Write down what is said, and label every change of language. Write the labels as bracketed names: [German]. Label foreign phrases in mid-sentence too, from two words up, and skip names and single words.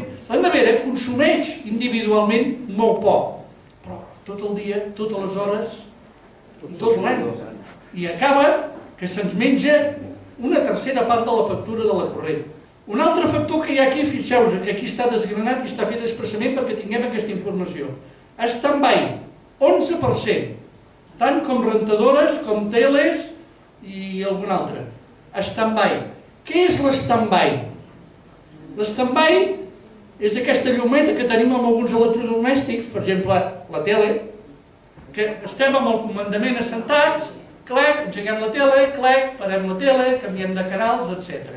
[Catalan] La nevera consumeix individualment molt poc, però tot el dia, totes les hores, tot l'any. I acaba que se'ns menja una tercera part de la factura de la corrent. Un altre factor que hi ha aquí, fixeu-vos, que aquí està desgranat i està fet expressament perquè tinguem aquesta informació. Stand-by, 11%, tant com rentadores, com teles i algun altre. Stand-by. Què és l'stand-by? L'stand-by és aquesta llumeta que tenim amb alguns electrodomèstics, per exemple, la tele, que estem amb el comandament assentats, clac, engeguem la tele, clac, parem la tele, canviem de canals, etc.